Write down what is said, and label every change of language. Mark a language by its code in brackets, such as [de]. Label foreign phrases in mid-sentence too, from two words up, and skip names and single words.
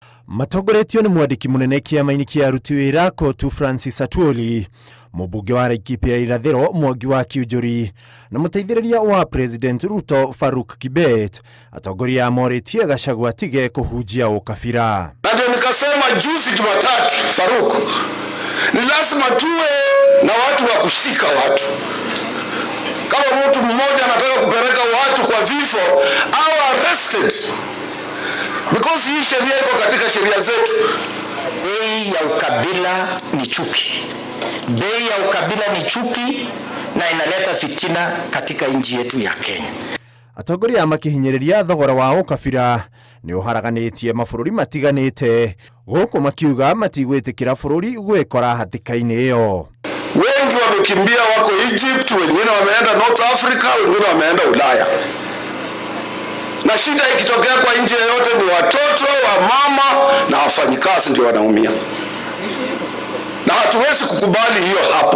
[ki] Matongoretio ni mwandiki munene kiama-ini kia aruti wira Kotu Francis Atwoli, mubunge wa Laikipia irathiro Mwangi wa Kiunjuri na muteithĩrĩria wa President Ruto Faruk Kibet atongoria moretie Gachagua atige kuhunjia ukabira. [sw] Na ndio nikasema juzi Jumatatu, Faruk, ni lazima tuwe na watu wa kushika watu. Kama mtu mmoja anataka kupeleka watu kwa vifo au [en] arrested, because [sw] hii sheria iko katika sheria zetu. Bei ya ukabila ni chuki. Bei ya ukabila ni chuki na inaleta fitina katika nchi yetu ya Kenya. [ki] Atongoria makihinyĩrĩria thogora wa ukabira ni uharaganitie mabũrũri matiganĩte gũkũ makiuga matigwĩtĩkĩra bũrũri gwĩkora hatĩka-inĩ ĩyo. [sw] Wengi wamekimbia wako Egypt, wengine wameenda North Africa, wengine wameenda Ulaya. Na shida ikitokea kwa nchi yoyote ni watoto, wa mama na wafanyikazi ndio wanaumia. Na hatuwezi kukubali hiyo hapa.